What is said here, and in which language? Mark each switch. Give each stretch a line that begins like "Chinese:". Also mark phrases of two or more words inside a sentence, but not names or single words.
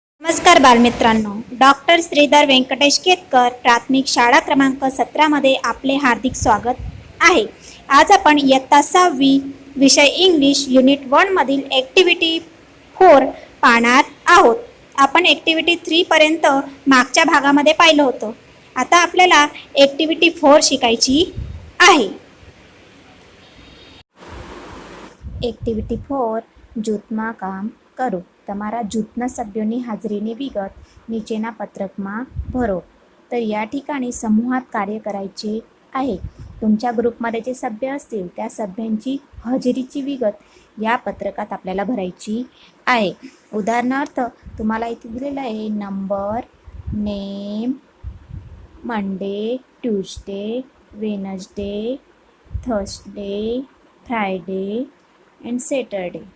Marathi: नमस्कार बालमित्रांनो, डॉक्टर श्रीधर व्यंकटेश केतकर प्राथमिक शाळा क्रमांक 17मध्ये आपले हार्दिक स्वागत आहे. आज आपण इयत्ता 6वी विषय
English: English unit
Marathi: 1 मधील ॲक्टिव्हिटी 4 पाहणार आहोत. आपण ॲक्टिव्हिटी 3 पर्यंत मागच्या भागामध्ये पाहिलं होतं. आता आपल्याला ॲक्टिव्हिटी 4 शिकायची आहे.
Gujarati: એક્ટિવિટી 4 જૂથમાં કામ કરો. તમારા જૂથના સભ્યોની હાજરીની વિગત નીચેના પત્રકમાં ભરો.
Marathi: तर या ठिकाणी समूहात कार्य करायचे आहे. तुमच्या ग्रुपमध्ये जे सभ्य असतील त्या सभ्यांची हजेरीची विगत या पत्रकात आपल्याला भरायची आहे. उदाहरणार्थ तुम्हाला इथे दिलेलं आहे
English: number, name, Monday, Tuesday, Wednesday, Thursday, Friday and Saturday.